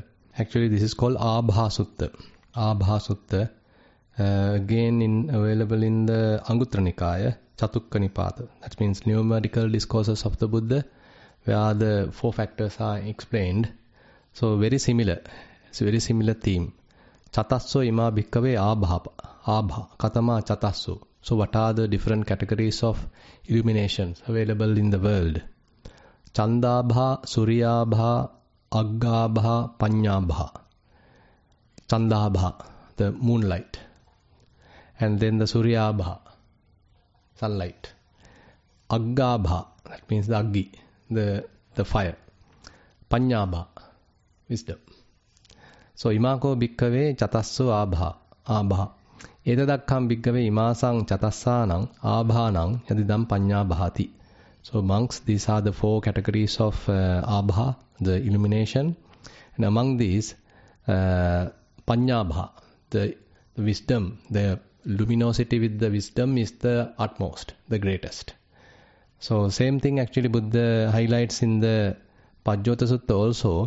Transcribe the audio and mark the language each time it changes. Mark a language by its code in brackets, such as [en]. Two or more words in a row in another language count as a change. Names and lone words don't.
[en] Actually this is called Abha Sutta. Abha Sutta. Again available in the Anguttara Nikaya, Chatukka Nipata. That means numerical discourses of the Buddha, where the 4 factors are explained. So very similar. It's a very similar theme. [pi] Chatasso ima bhikkhave abha. Katama chatasso. [en] So what are the different categories of illuminations available in the world? [pi] Chandabha, Suryabha, Aggabha, Panyabha. Chandabha, [en] the moonlight. And then the Suryabha, sunlight. Aggabha, that means the Aggi, the fire. Panyabha, wisdom. [pi] So imako bhikkhave chatasso abha. Etadakkam bhikkhave imasang chatassanang abhanang yadidam panyabhati. [en] So monks, these are the 4 categories of abha, the illumination. And among these, panyabha, the wisdom, the luminosity with the wisdom is the utmost, the greatest. So same thing actually Buddha highlights in the Pajjota Sutta also.